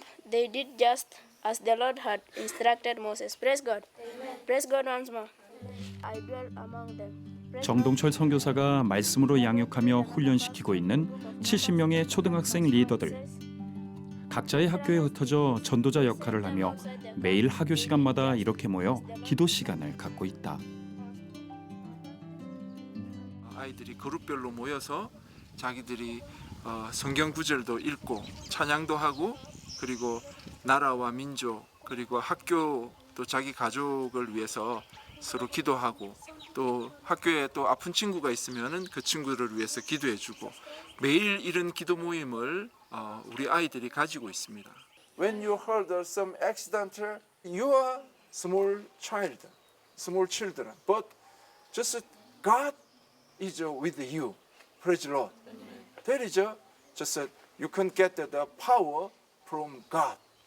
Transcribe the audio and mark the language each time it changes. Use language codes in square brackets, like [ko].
[en] They did just as the Lord had instructed Moses. Praise God. Praise God once more. I dwell among them. [ko] 정동철 선교사가 말씀으로 양육하며 훈련시키고 있는 70명의 초등학생 리더들. 각자의 학교에 흩어져 전도자 역할을 하며 매일 학교 시간마다 이렇게 모여 기도 시간을 갖고 있다. 아이들이 그룹별로 모여서 자기들이 성경 구절도 읽고 찬양도 하고 그리고 나라와 민족 그리고 학교 또 자기 가족을 위해서 서로 기도하고 또 학교에 또 아픈 친구가 있으면은 그 친구를 위해서 기도해주고 매일 이런 기도 모임을 우리 아이들이 가지고 있습니다. [en] When you heard some accident, you are small children, but just God is with you. Praise the Lord. That is just you can get the power from God.